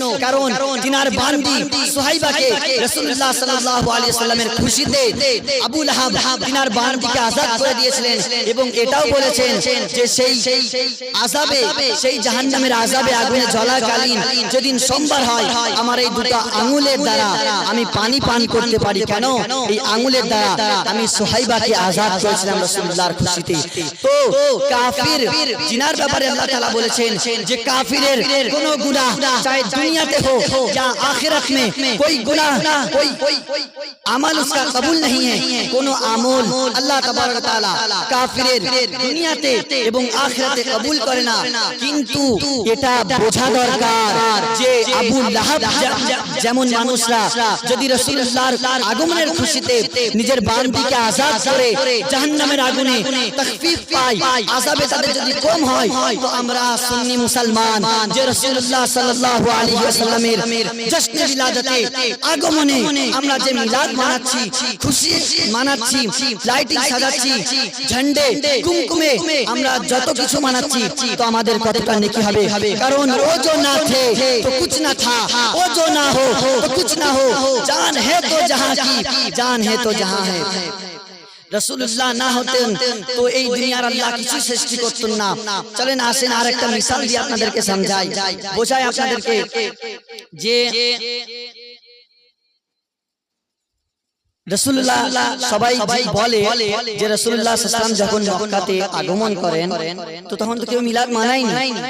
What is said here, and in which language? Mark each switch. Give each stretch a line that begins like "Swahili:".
Bangla: কারণ তিনার বান্দি সুহাইবাকে রাসূলুল্লাহ সাল্লাল্লাহু আলাইহি ওয়াসাল্লামের খুশিতে আবু লাহাব তিনার বান্দিকে আযাদ করে দিয়েছিলেন, এবং এটাও বলেছেন যে সেই আযাবে, সেই জাহান্নামের আযাবে আগুনে জ্বলাকালীন যেদিন সোমবার হয়, আমার এই দুটো আঙ্গুলের দ্বারা আমি পানি পান করতে পারি। কেন? এই আঙ্গুলের দ্বারা আমি সুহাইবাকে আযাদ করেছিলাম রাসূলুল্লাহর খুশিতে। তো কাফির জিনার ব্যাপারে আল্লাহ তাআলা বলেছেন যে কাফিরের কোনো গুনাহ
Hindi: চাहे दुनियाते हो या आखिरत में कोई गुनाह, कोई अमल उसका कबूल नहीं है।
Bangla: কোনো আমল আল্লাহ তাবারক তাআলা কাফিরের দুনিয়াতে এবং আখিরাতে কবুল করে না। কিন্তু এটা বোঝা দরকার যে আবু লাহাব যেমন মানুষরা যদি রাসূলুল্লাহর আগমনের খুশিতে নিজের বান্দিকে আযাদ করে জাহান্নামের আগুনে তাখফীফ পায়, আযাবে তাদের যদি কম হয়, তো আমরা সুন্নি মুসলমান যে রাসূলুল্লাহ সাল্লাল্লাহু আলাইহি ওয়াসাল্লামের জশ্নে মিলাদতে আগমনে আমরা যে মিলাদ মানাচ্ছি, খুশি মানাচ্ছি, লাইটিং সাজাচ্ছি, ঝন্ডে কুমকুমে আমরা যত কিছু মানাচ্ছি, তো আমাদের কতটা নেকি হবে? কারণ ও
Hindi: जो ना थे तो कुछ ना था, वो जो ना हो तो कुछ ना हो, जान है तो जहां की, जान है तो जहां है।
Bangla: রাসূলুল্লাহ না হতেন তো এই দুনিয়ার আল্লাহ কিছু সৃষ্টি করতেন না। চলেন আসেন আর একটা মিসাল দিয়ে আপনাদেরকে সমঝাই, বোঝাই আপনাদেরকে যে রাসূলুল্লাহ, সবাই বলে যে রাসূলুল্লাহ সাল্লাল্লাহু আলাইহি ওয়াসাল্লাম যখন মক্কাতে আগমন করেন তো তখন তো কেউ মিলাদ মানায়নি।